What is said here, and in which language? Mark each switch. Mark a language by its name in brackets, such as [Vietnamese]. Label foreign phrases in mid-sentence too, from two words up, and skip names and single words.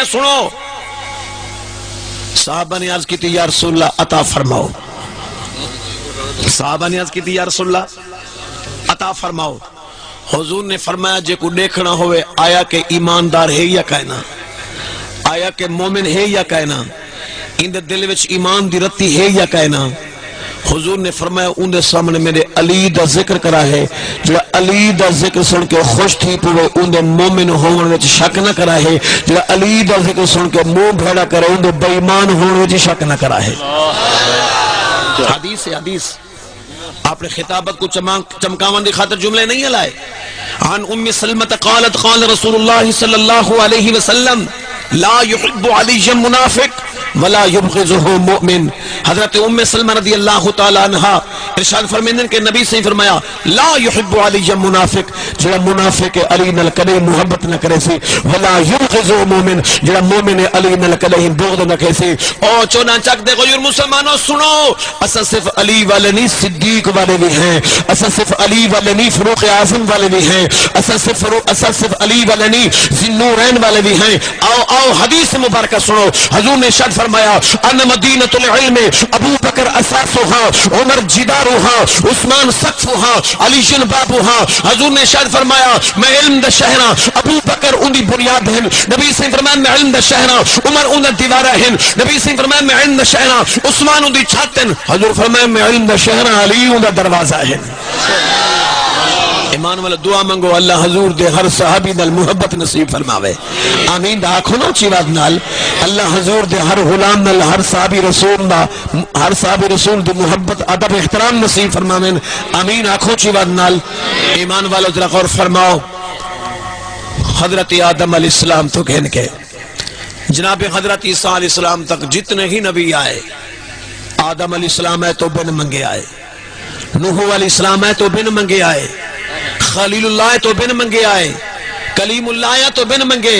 [Punjabi] سنو، [Urdu] صحابہ نے عرض کی تھی [Punjabi] یا رسول اللہ عطا فرماؤ، [Urdu] صحابہ نے عرض کی تھی [Punjabi] یا رسول اللہ عطا فرماؤ، حضور نے فرمایا جے کو دیکھنا ہوئے آیا کہ ایماندار ہے یا کہنا، آیا کہ مومن ہے یا کہنا، ان دے دل وچ ایمان دی رتی ہے یا کہنا۔ حضور نے فرمایا ان دے سامنے میرے علی دا ذکر کرا ہے، جڑا علی دا ذکر سن کے خوش تھی پوے ان دے مومن ہون وچ شک نہ کرا ہے، جڑا علی دا ذکر سن کے منہ بھیڑا کرے ان دے بے ایمان ہون وچ شک نہ کرا ہے۔ [Urdu] حدیث ہے، حدیث آپ نے خطابت کو چمکاون دی خاطر جملے نہیں ہلائے۔ [Arabic] عن ام سلمہ قالت قال رسول اللہ صلی اللہ علیہ وسلم لا يحب علی منافق ولا يبغضه مؤمن۔ [Punjabi] حضرت ام سلمہ رضی اللہ تعالی عنہ ارشاد فرمائیں کہ نبی سے فرمایا [Arabic] لا يحب علی منافق، [Punjabi] جڑا منافق علی نال کدے محبت نہ کرے سی، [Arabic] ولا يبغضه مؤمن، [Punjabi] جڑا مومن علی نال کدے بغض نہ کرے سی۔ او چونا چک دے غیر مسلمانوں سنو، اسا صرف علی والے نہیں صدیق والے بھی ہیں، اسا صرف علی والے نہیں فاروق اعظم والے بھی ہیں، اسا صرف علی والے نہیں ذوالنورین والے بھی ہیں۔ آؤ حدیث مبارکہ سنو، حضور نے ارشاد فرمایا [Arabic] ان مدینۃ العلم ابو بکر اساسها، عمر جدارها، عثمان سقفها، علی بابها۔ [Punjabi] حضور نے ارشاد فرمایا میں علم دا شہر ہاں، ابو بکر ان دی بنیاد ہیں، نبی سے فرمایا میں علم دا شہر ہاں، عمر ان دی دیواریں ہیں، نبی سے فرمایا میں علم دا شہر ہاں، عثمان ان دی چھت ہیں، حضور فرمایا میں علم دا شہر ہاں، علی ان دا دروازہ ہے۔ ایمان والا دعا منگو اللہ حضور دے ہر صحابی نال محبت نصیب فرماوے، آمین دا آنکھوں نا چیواد نال، اللہ حضور دے ہر غلام نال ہر صحابی رسول دے محبت ادب احترام نصیب فرماوے، آمین آنکھوں چیواد نال۔ ایمان والا ذرا غور فرماؤ، حضرت آدم علیہ السلام تو کہن کے جناب حضرت عیسیٰ علیہ السلام تک جتنے ہی نبی آئے، آدم علیہ السلام ہے تو بن منگے آئے، نوح علیہ السلام ہے تو بن منگے آئے، خلیل اللہ تو بن منگے آئے، کلیم اللہ تو بن منگے۔